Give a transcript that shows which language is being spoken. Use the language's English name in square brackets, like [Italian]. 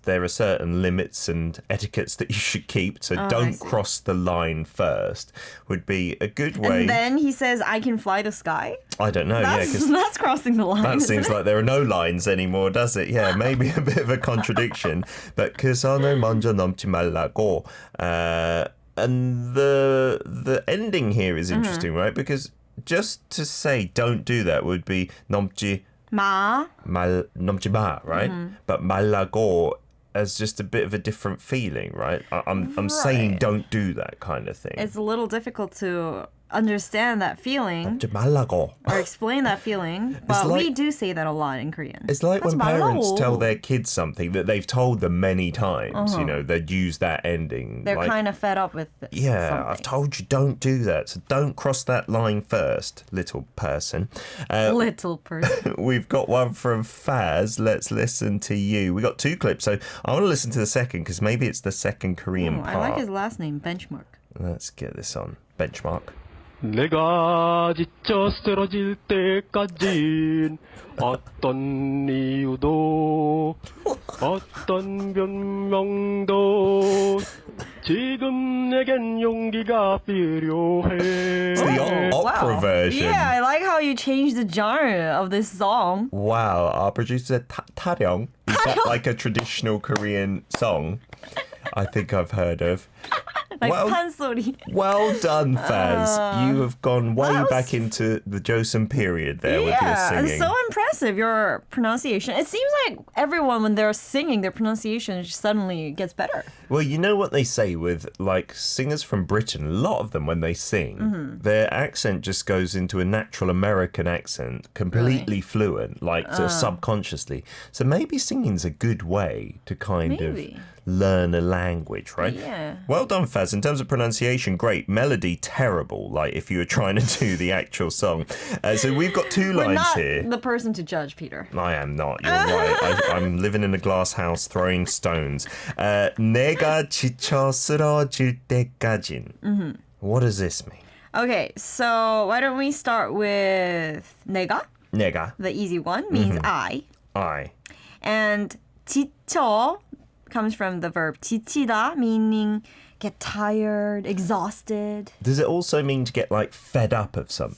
[English] There are certain limits and etiquettes that you should keep, so don't cross the line first would be a good way. And then he says, I can fly the sky? I don't know, That's crossing the line. That seems like there are no lines anymore, does it? Yeah, maybe a bit of a contradiction. [Korean] But 그 선을 먼저 넘지 말라고. [English] And the ending here is interesting, right? Because just to say don't do that would be 넘지 마, right? But 말라고 as just a bit of a different feeling, right? I'm saying don't do that kind of thing. It's a little difficult to understand that feeling [Korean] 넘지 말라고. [English] or explain that feeling, but we do say that a lot in Korean. It's like when parents tell their kids something that they've told them many times, you know, they'd use that ending. They're like, kind of fed up with this. Yeah, something. I've told you don't do that, so don't cross that line first, little person. Little person. We've got one from Faz. Let's listen to you. We got two clips, so I want to listen to the second because maybe it's the second Korean part. I like his last name, Benchmark. Let's get this on. Benchmark. [Korean] 내가 지쳐 쓰러질 때까진 어떤 이유도 어떤 변명도 지금 내겐 용기가 필요해. [English] It's the opera version. Yeah, I like how you changed the genre of this song. Wow, our producer 타령. Is that like a traditional Korean song? I think I've heard of. Like 판소리. Well done, Faz. You have gone way back into the Joseon period there with your singing. It's so impressive, your pronunciation. It seems like everyone, when they're singing, their pronunciation suddenly gets better. Well, you know what they say with, like, singers from Britain, a lot of them, when they sing, their accent just goes into a natural American accent, completely fluent, like sort of subconsciously. So maybe singing's a good way to kind of learn a language, right? Yeah. Well done, Faz. In terms of pronunciation, great. Melody, terrible, like if you were trying to do the actual song. So we've got two lines here. You're not the person to judge, Peter. I am not. You're right. I'm living in a glass house throwing stones. [Korean] 내가 지쳐 쓰러질 때까진. [English] What does this mean? Okay, so why don't we start with 내가? [Korean] 내가. [English] The easy one means I. And 지쳐 comes from the verb 지치다, meaning get tired, exhausted. Does it also mean to get like fed up of something